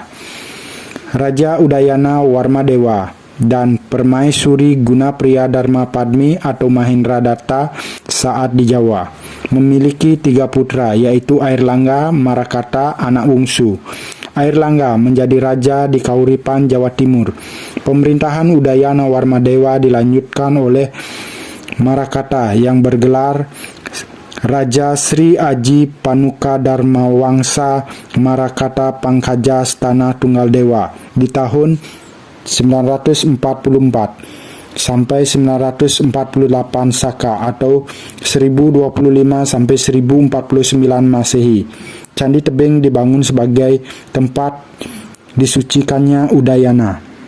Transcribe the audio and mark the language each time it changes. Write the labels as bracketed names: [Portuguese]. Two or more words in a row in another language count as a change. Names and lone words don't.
[Indonesian] Raja Udayana Warmadewa dan permaisuri Guna Priya Dharma Padmi atau Mahendradatta saat di Jawa memiliki 3 putra, yaitu Airlangga, Marakata, anak bungsu. Airlangga menjadi raja di Kauripan, Jawa Timur. Pemerintahan Udayana Warmadewa dilanjutkan oleh Marakata yang bergelar Raja Sri Aji Panuka Dharma Wangsa Marakata Pangkaja Stana Tunggal Dewa di tahun 944 sampai 948 Saka atau 1025 sampai 1049 Masehi. Candi Tebing dibangun sebagai tempat disucikannya Udayana.